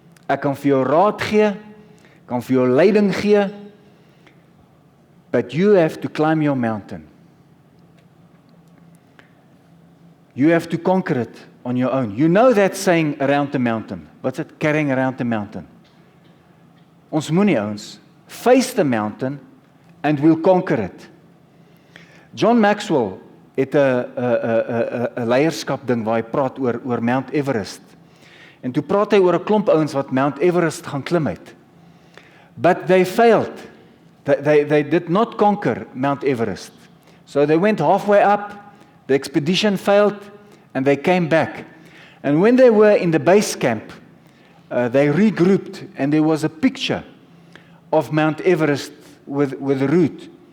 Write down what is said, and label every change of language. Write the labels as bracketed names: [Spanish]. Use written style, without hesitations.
[Afrikaans] Ek kan vir jou raad gee, kan vir jou leiding gee, [English] but you have to climb your mountain. You have to conquer it on your own. You know that saying, around the mountain. What's it? Carrying around the mountain. [Afrikaans] Ons moenie ouens, [English] face the mountain and we'll conquer it. [Afrikaans] John Maxwell het 'n leierskap ding waar hy praat oor Mount Everest. En toe praat hy oor 'n klomp ouens wat Mount Everest gaan klim het. [English] But they failed. They did not conquer Mount Everest. So they went halfway up, the expedition failed, and they came back. And when they were in the base camp, they regrouped, and there was a picture of Mount Everest with a route.